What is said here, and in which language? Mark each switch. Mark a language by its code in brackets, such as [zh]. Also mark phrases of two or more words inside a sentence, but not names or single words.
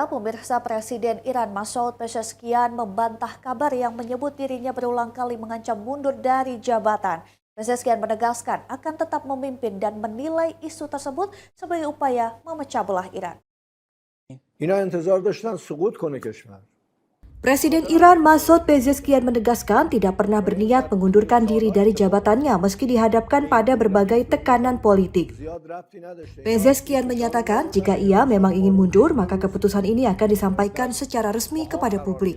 [id] Pemirsa, Presiden Iran Masoud Pezeshkian membantah kabar yang menyebut dirinya berulang kali mengancam mundur dari jabatan. Pezeshkian menegaskan akan tetap memimpin dan menilai isu tersebut sebagai upaya memecah belah Iran. [fa] اینا انتظار داشتن سقوط کنه کشور. [id] Presiden Iran Masoud Pezeshkian menegaskan tidak pernah berniat mengundurkan diri dari jabatannya meski dihadapkan pada berbagai tekanan politik. Pezeshkian menyatakan jika ia memang ingin mundur, maka keputusan ini akan disampaikan secara resmi kepada publik.